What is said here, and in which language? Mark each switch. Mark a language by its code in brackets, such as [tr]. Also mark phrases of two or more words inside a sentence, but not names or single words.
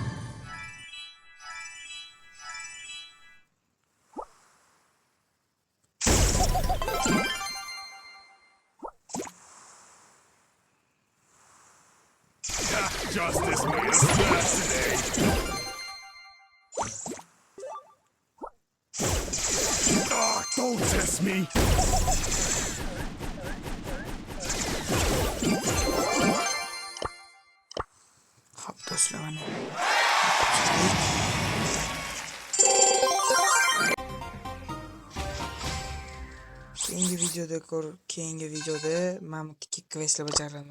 [en] Justice made us smash today. Don't test me. [uz] Xo'p, do'stlar, mana keyingi videoda men ikki questlar bajaraman.